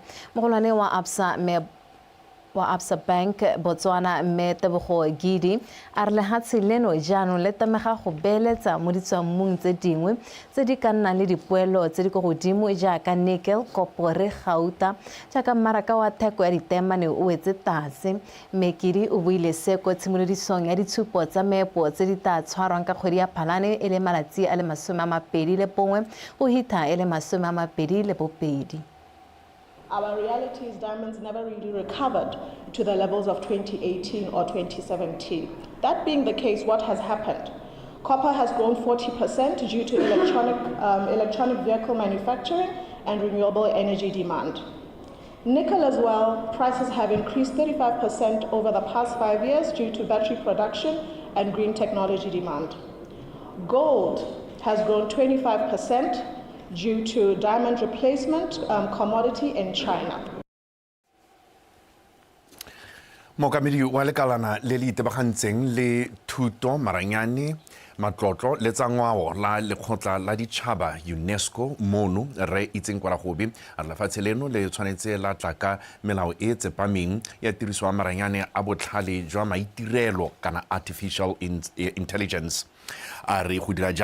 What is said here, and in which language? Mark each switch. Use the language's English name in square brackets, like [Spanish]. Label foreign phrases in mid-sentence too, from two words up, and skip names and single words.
[Tswana] Moholwane wa Absa Bank Botswana Metebgo Gidi a re lehatshe leno jaanong le tamega go beeletsa mo ditswammung tse dingwe tse di ka nnang le dipoelo tse di go godimo jaaka nickel, kopore, gauta jaaka mmaraka wa theko ya ditemane o wetse tlase. Gidi o buile se ko tshimolodisong ya ditshupo tsa meepo tse di tla tshwarwang ka kgwedi ya Phalane e le malatsi a le 21 go hitha e le 22. [English] Our reality is diamonds never really recovered to the levels of 2018 or 2017. That being the case, what has happened? Copper has grown 40% due to electronic vehicle manufacturing and renewable energy demand. Nickel as well, prices have increased 35% over the past 5 years due to battery production and green technology demand. Gold has grown 25% due to diamond replacement commodity in China. [Tswana] Mookamedi wa lekalana le le itebagantseng le thuto maranyane matlotlo le tsa ngwao la lekgotla la ditšhaba UNESCO mono re itseng kwa gobe a lefatshe leno le tshwanetse la tla ka melao e tsepameng ya tiriso ya maranyane a botlhale jwa maitirelo kana [English] artificial intelligence [Tswana] a re go dira